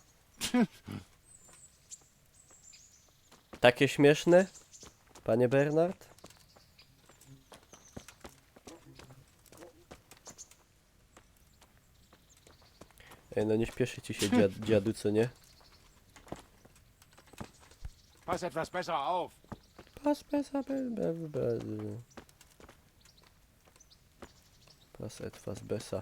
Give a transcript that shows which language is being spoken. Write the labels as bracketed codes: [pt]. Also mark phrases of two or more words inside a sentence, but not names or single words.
[pl] Takie śmieszne? Panie Bernard? Ej, no nie śpieszy ci się dziadu, co nie? [de] Pass etwas besser auf. Pass besser, Pass etwas besser.